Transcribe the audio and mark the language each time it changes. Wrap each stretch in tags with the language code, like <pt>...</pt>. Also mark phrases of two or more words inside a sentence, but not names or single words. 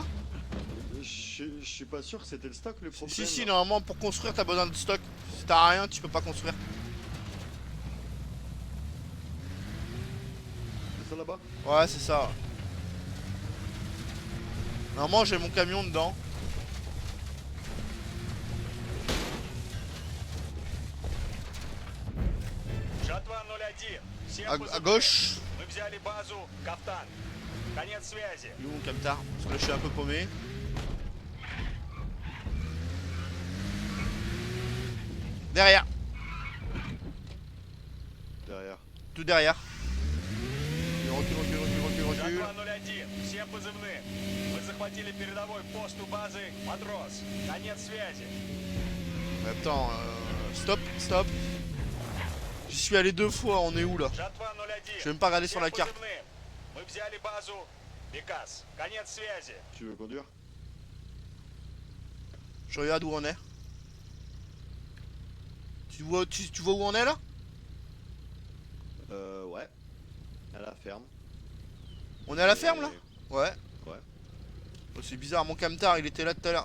<fr>Je suis pas sûr que c'était le stock le problème. Si, là. normalement pour construire t'as besoin de stock. Si t'as rien, tu peux pas construire. C'est ça là-bas? Ouais, c'est ça. Normalement j'ai mon camion dedans.</fr> <ru>Жатва 01. Всем</ru> <fr>À</fr> <ru>позывным.</ru> <fr>gauche.</fr> <ru>Мы взяли базу Кафтан. Конец связи.</ru> <fr>Il est où mon camtar? Parce que là je suis un peu paumé. Derrière. Derrière. Tout derrière. Recule.</fr> <ru>Жатва 01. Всем позывным. Мы захватили передовой пост у базы Матрос. Конец связи.</ru> <fr>Attends, stop. J'y suis allé 2 fois, on est où là?</fr> <ru>Жатва 01.</ru> <fr>Je vais même pas regarder sur la</fr> <ru>Всем</ru> <fr>carte.</fr> <ru>позывным. Мы взяли базу Бекас. Конец связи.</ru> <fr>Tu veux conduire? Je regarde où on est. Tu vois où on est là? Ouais. À la ferme. On est à la ferme là? Ouais. Ouais. Oh, c'est bizarre, mon camtar il était là tout à l'heure.</fr>